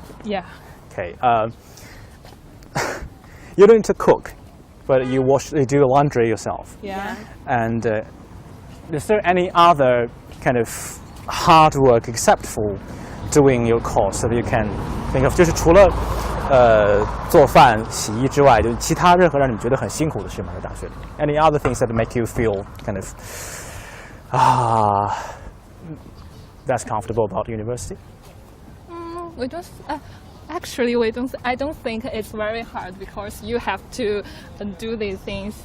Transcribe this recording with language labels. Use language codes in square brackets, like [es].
[en] Yeah. Okay. You don't need to cook, but you do the laundry yourself. Yeah. And is there any other kind of hard work except for doing your course that you can think of? [zh] 就是除了做饭、洗衣之外，就其他任何让你们觉得很辛苦的事吗？在大学里 [en] ，Any other things that make you feel kind of that's comfortable about university? We don't. Actually, we don't. I don't think it's very hard because you have to do these things.